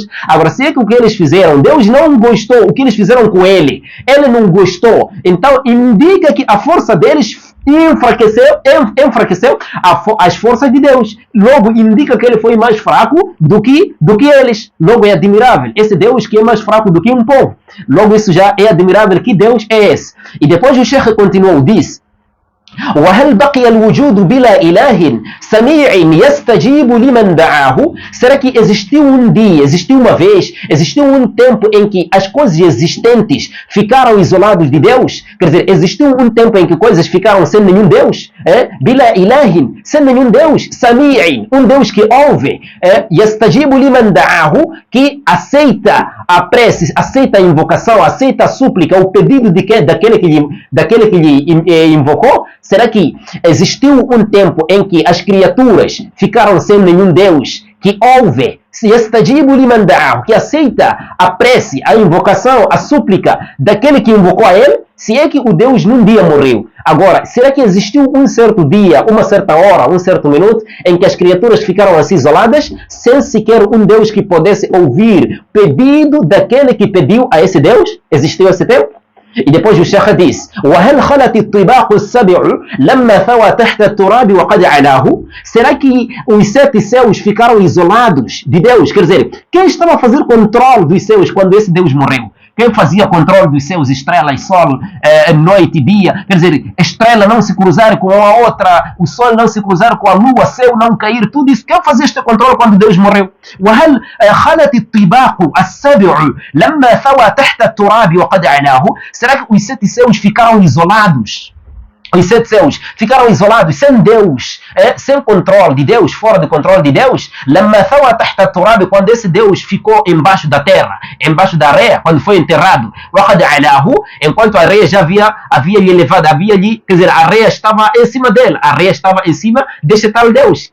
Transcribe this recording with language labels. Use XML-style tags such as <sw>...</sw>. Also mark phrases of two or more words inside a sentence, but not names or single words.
<pt>Agora, se é que o que eles fizeram, Deus não gostou, o que eles fizeram com ele, ele não gostou, então indica que a força deles enfraqueceu as forças de Deus. Logo, indica que ele foi mais fraco do que eles. Logo, é admirável. Esse Deus que é mais fraco do que um povo. Logo, isso já é admirável. Que Deus é esse? E depois o Sheikh continuou, diz:</pt> <ar>وهل بقي الوجود بلا إله سميع يستجيب لمن دعاه?</ar> <pt>Será que existiu um dia, existiu uma vez, existiu um tempo em que as coisas existentes ficaram isoladas de Deus? Quer dizer, existiu um tempo em que coisas ficaram sem nenhum Deus?</pt> <ar>بلا إله,</ar> <pt>sem nenhum Deus. Sami'in, um Deus que ouve.</pt> <ar>يستجيب لمن دعاه,</ar> <pt>que aceita a prece, aceita a invocação, aceita a súplica, o pedido daquele que lhe invocou. Será que existiu um tempo em que as criaturas ficaram sem nenhum Deus que ouve, que aceita a prece, a invocação, a súplica daquele que invocou a ele? Se é que o Deus num dia morreu. Agora, será que existiu um certo dia, uma certa hora, um certo minuto em que as criaturas ficaram assim isoladas, sem sequer um Deus que pudesse ouvir pedido daquele que pediu a esse Deus? Existiu esse tempo? E depois o Sheikh diz:</pt> <ar>وهل خلت الطباق السبع لما ثوى تحت التراب وقد علاه?</ar> <pt>Será que os 7 céus ficaram isolados de Deus? Quer dizer, quem estava a fazer controle dos céus quando esse Deus morreu? Quem fazia controle dos céus, estrelas, sol, noite e dia? Quer dizer, a estrela não se cruzar com a outra, o sol não se cruzar com a lua, o céu não cair, tudo isso. Quem fazia este controle quando Deus morreu?</pt> <ar>وهل خلت الطباق السبع لما ثوى تحت التراب وقد علاه?</ar> <pt>Será que os 7 céus ficaram isolados? Os 7 céus ficaram isolados, sem Deus, sem controle de Deus, fora do controle de Deus. Quando esse Deus ficou embaixo da terra, embaixo da areia, quando foi enterrado, enquanto a areia já havia lhe levado, quer dizer, a areia estava em cima dele, a areia estava em cima desse tal Deus.</pt>